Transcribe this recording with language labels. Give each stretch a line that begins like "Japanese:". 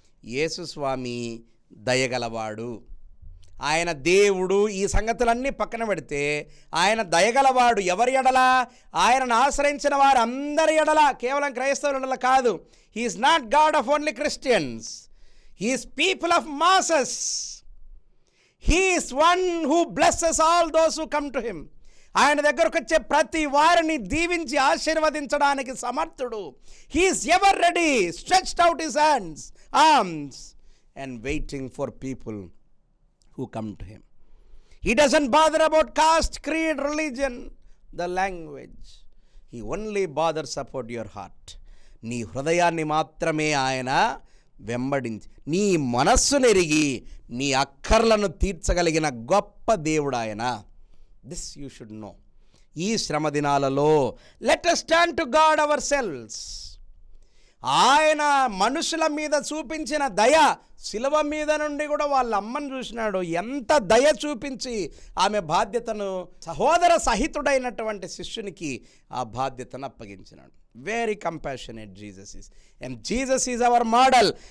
Telugu: యేసుస్వామి దయగలవాడు, ఆయన దేవుడు. ఈ సంగతులన్నీ పక్కన పెడితే ఆయన దయగలవాడు. ఎవరి ఎడల? ఆయనను ఆశ్రయించిన వారు అందరి ఎడల, కేవలం క్రైస్తవుల ఎడల కాదు.
English: He is not God of only Christians, He is people of masses. He is one who blesses all those who come to him.
Telugu: ఆయన దగ్గరకు వచ్చే ప్రతి వారిని దీవించి ఆశీర్వదించడానికి సమర్థుడు.
English: He is ever ready, stretched out his arms and waiting for people who come to him. He doesn't bother about caste, creed, religion, the language. He only bothers about your heart.
Telugu: నీ హృదయాన్ని మాత్రమే ఆయన వెంబడించి, నీ మనస్సునెరిగి నీ అక్కర్లను తీర్చగలిగిన గొప్ప దేవుడు ఆయన.
English: This you should know.
Telugu: ఈ శ్రమ దినాలలో
English: Let us turn to God ourselves.
Telugu: ఆయన మనుషుల మీద చూపించిన దయ, శిలువ మీద నుండి కూడా వాళ్ళ అమ్మను చూసినాడు. ఎంత దయ చూపించి ఆమె బాధ్యతను, సహోదర సహితుడైనటువంటి శిష్యునికి ఆ బాధ్యతను అప్పగించినాడు.
English: Very compassionate Jesus is, and Jesus is our model.